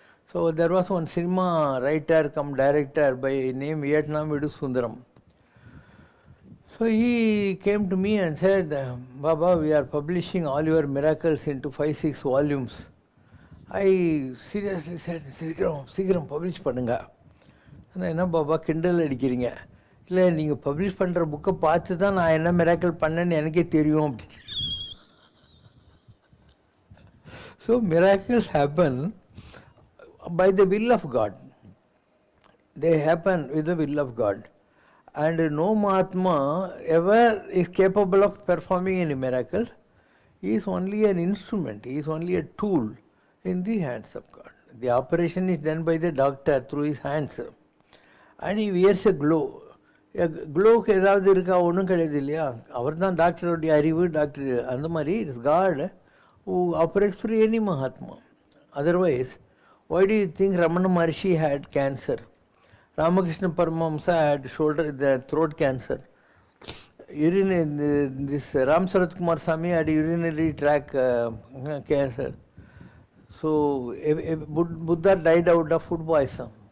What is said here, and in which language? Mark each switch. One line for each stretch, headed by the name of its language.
English: So there was one cinema writer come director by name Vietnam Vidu Sundaram. So he came to me and said, Baba, we are publishing all your miracles into 5-6 volumes. I seriously said,
Tamil: சீக்கிரம் publish பண்ணுங்க. என்ன பாபா கிண்டல் அடிக்கிறீங்க? இல்லை, நீங்கள் publish பண்ணுற புக்கை பார்த்து தான் நான் என்ன மிராக்கிள் பண்ணேன்னு எனக்கே தெரியும் அப்படி.
English: So miracles happen by the will of God. They happen with the will of God. And no Mahatma ever is capable of performing any miracle. He is only an instrument. He is only a tool in the hands of God. The operation is done by the doctor through his hands. And he wears a glow.
Tamil: க்ளோவுக்கு ஏதாவது இருக்கா? ஒன்றும் கிடையாது இல்லையா? அவர் தான் டாக்டருடைய அறிவு, doctor. அந்த மாதிரி
English: It is God who operates through any Mahatma. Otherwise, why do you think Ramana Maharshi had cancer? Ramakrishna Paramahamsa had throat cancer. This Ram Sarat Kumar Swami had urinary tract cancer. So Buddha died out of food poison.